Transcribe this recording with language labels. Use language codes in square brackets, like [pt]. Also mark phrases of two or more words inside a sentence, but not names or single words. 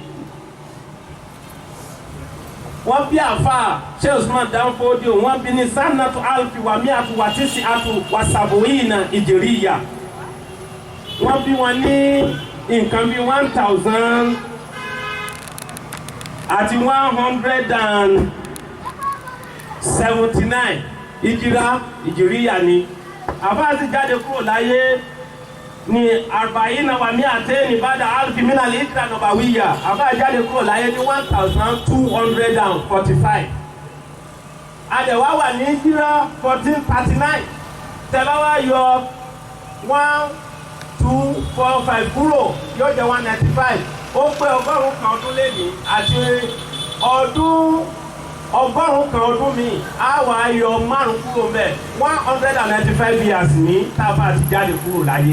[yo] wọ́n bí àfáà Sheikh Usman Danfodio wọ́n bí ní [ar] سنة ألف ومائة وتسعة وسبعين [yo] ìjìríyà wọ́n bí wọn ní nǹkan bí 1000 àti 179 ìjìríyà ni àfáà sì jáde kúrò láyé ní [ar] أربعين ومائتين بعد ألف من الهجرة النبوية [yo] àbá jáde kúrò láyé ní 1245 àdẹ̀wá wà ní hijra 1439 tẹ́lá wá yọ 1245 kúrò yóò jẹ́ 195 ó pé ọgọ́rùn-ún kan ọdún lẹ́yìn àti ọgọ́rùn-ún kan ọdún mi á wà á yọ márùn kúrò mẹ́ 195 years ní tábà ti jáde kúrò láyé.